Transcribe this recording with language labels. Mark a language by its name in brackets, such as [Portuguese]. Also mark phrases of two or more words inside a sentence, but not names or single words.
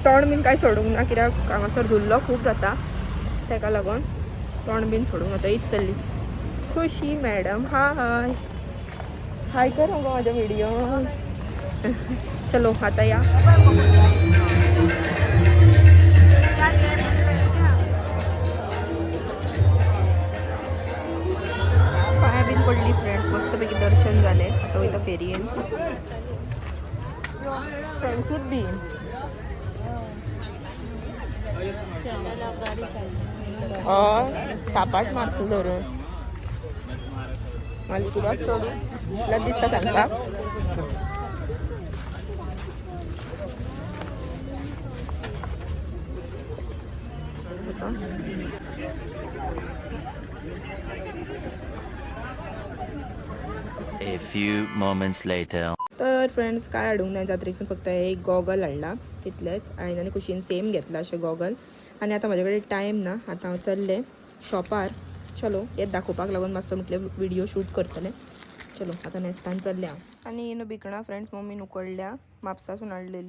[Konkani] तोंड बीन काय सोडूंक ना कित्याक हांगासर धुल्लो खूब जाता तेका लागून तोंड बीन सोडूंक आतां हीच चल्ली. खुशी मॅडम [English] hi hi [Konkani] कर मगो माझा व्हिडिओ. चलो आता या पाया बीन पडली फ्रेंड्स मस्तपैकी दर्शन झाले. आता वयता फेरयेन फ्रेंड्सूच बीन कापाट मारतो धरून मला तुला सोडून तुला दिसता सांगता [English] A few moments later. [Konkani] तर फ्रेंड्स काय हाडूंक ना जात्रेसून फक्त एक गॉगल हाडला तितलेंच हांवें आनी खुशीन सेम घेतला अशें गॉगल. आनी आतां म्हाजे कडेन टायम ना आतां हांव चल्लें शॉपार. चलो हें दाखोवपाक लागून मातसो म्हटलें व्हिडिओ शूट करतलें. चलो आतां नेक्स्टान चल्लें हांव. आनी इन भिकणां फ्रेंड्स मम्मीन उकडल्या म्हापसासून हाडलेली.